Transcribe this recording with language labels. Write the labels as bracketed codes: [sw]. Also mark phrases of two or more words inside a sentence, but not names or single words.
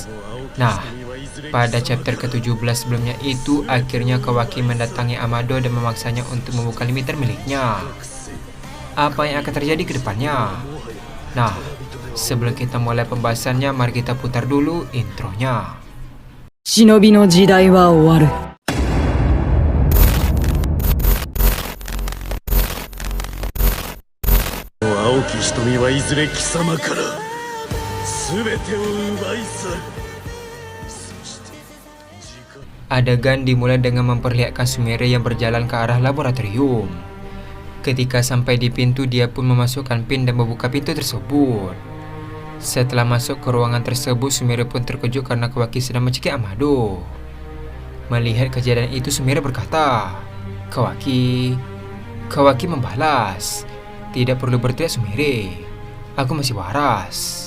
[id] Nah, pada chapter ke-17 sebelumnya itu, akhirnya Kawaki mendatangi Amado dan memaksanya untuk membuka limiter miliknya. Apa yang akan terjadi ke depannya? Nah, sebelum kita mulai pembahasannya, mari kita putar dulu intronya. [ja] 忍びの時代は終わる。青き瞳はいずれ貴様から全てを奪い去る。そして時間 [id] Adegan dimulai dengan memperlihatkan Sumire yang berjalan ke arah laboratorium. Ketika sampai di pintu, dia pun memasukkan pin dan membuka pintu tersebut. Setelah masuk ke ruangan tersebut, Sumire pun terkejut karena Kawaki sedang mencekik Amado. Melihat kejadian itu, Sumire berkata, Kawaki membalas, "Tidak perlu berteriak Sumire, aku masih waras.